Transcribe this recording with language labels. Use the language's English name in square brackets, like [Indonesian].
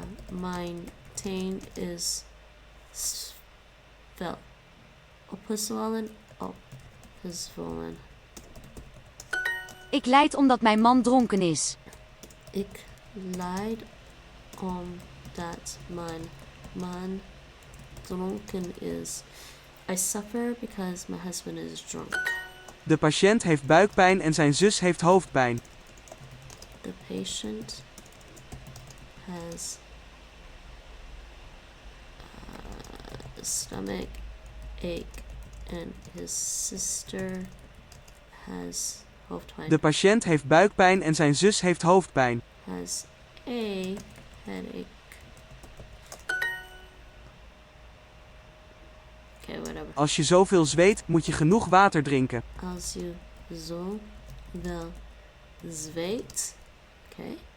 [Dutch] Mijn teen is wel opgezwollen. Opgezwollen. Ik lijd omdat mijn man dronken is. Ik lijd omdat mijn man dronken is. [English] I suffer because my husband is drunk. [Dutch] De patiënt heeft buikpijn en zijn zus heeft hoofdpijn. [English] The patient has a stomach ache and his sister has hoofdpijn. [Dutch] De patiënt heeft buikpijn en zijn zus heeft hoofdpijn. [English] Has a headache. Okay, whatever. [Dutch] Als je zoveel zweet, moet je genoeg water drinken. Als je zo wel zweet. Okay.